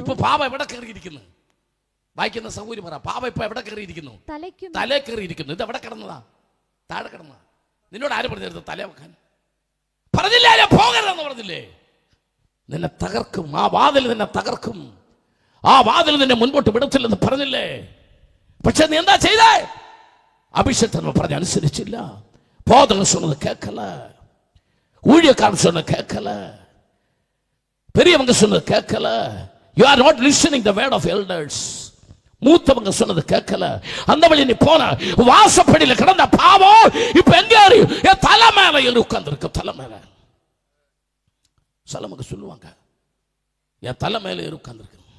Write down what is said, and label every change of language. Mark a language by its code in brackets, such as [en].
[ml] ഇപ്പൊ പാപം എവിടെ കയറിയിരിക്കുന്നു? വായിക്കുന്ന സൗകര്യം പറ. പാപം ഇപ്പൊ എവിടെ കയറിയിരിക്കുന്നു? തല കയറിയിരിക്കുന്നു. ഇത് എവിടെ കിടന്നതാ? താഴെ കിടന്നതാ. നിന്നോട് ആര് പറഞ്ഞിരുന്നു തല വെക്കാൻ? പറഞ്ഞില്ലേ? പോകരുതെന്ന് പറഞ്ഞില്ലേ? നിന്നെ തകർക്കും. ആ വാതിൽ നിന്നെ തകർക്കും. ആ വാതിൽ നിന്നെ മുൻപോട്ട് വിടത്തില്ലെന്ന് പറഞ്ഞില്ലേ? പക്ഷെ നീ എന്താ ചെയ്തേ? அபிஷேகத்தை പറഞ്ഞ അനുസരിച്ചില്ല. [ta] போதகர் சொன்னது கேட்கல, ஊழியக்காரன் சொன்னது கேட்கல, பெரியவங்க சொன்னது கேட்கல. [en] You are not listening the word of elders. [ta] மூத்தவங்க சொன்னது கேட்கல. அந்த வழி நீ போன வாசப்படியில கிடந்த பாவம் இப்ப எங்க என் தலை மேல ஏறி உட்கார்ந்து இருக்கு. தலை மேல சிலவங்க சொல்லுவாங்க, என் தலை மேல ஏறி உட்கார்ந்து இருக்கு.